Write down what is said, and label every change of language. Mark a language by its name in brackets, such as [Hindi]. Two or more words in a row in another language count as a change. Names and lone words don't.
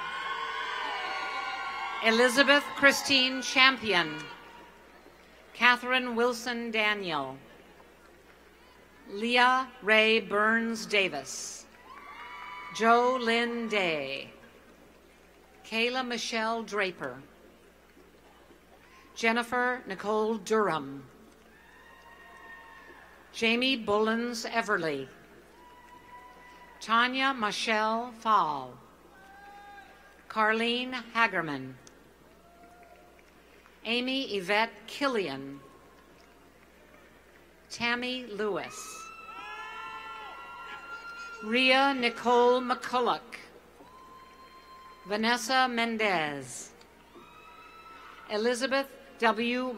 [English] Elizabeth Christine Champion, Catherine Wilson Daniel, Leah Ray Burns Davis, Jo Lynn Day, Kayla Michelle Draper, Jennifer Nicole Durham, Jamie Bullens Everly, Tanya Michelle Fall, Carlene Hagerman, Amy Yvette Killian, Tammy Lewis, Rhea Nicole McCulloch, Vanessa Mendez, Elizabeth W.